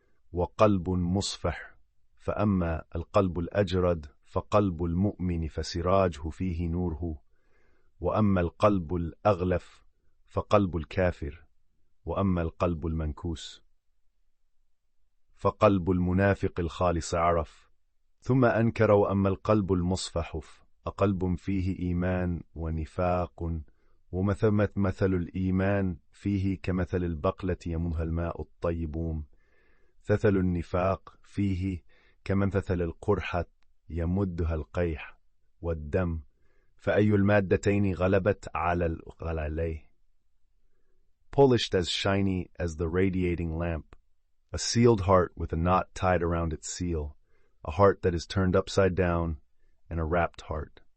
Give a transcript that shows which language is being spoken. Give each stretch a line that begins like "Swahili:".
Arabic: wa qalbun musfah, فأما القلب الأجرد فقلب المؤمن فسراجه فيه نوره وأما القلب الأغلف فقلب الكافر وأما القلب المنكوس فقلب المنافق الخالص عرف ثم أنكر وأما القلب المصفح أقلب فيه إيمان ونفاق مثل الإيمان فيه كمثل البقلة يمها الماء الطيب مثل النفاق فيه كمثل القرحة يمدها القيح والدم فأي المادتين غلبت عليه.
English: Polished as shiny as the radiating lamp, a sealed heart with a knot tied around its seal, a heart that is turned upside down, and a wrapped heart.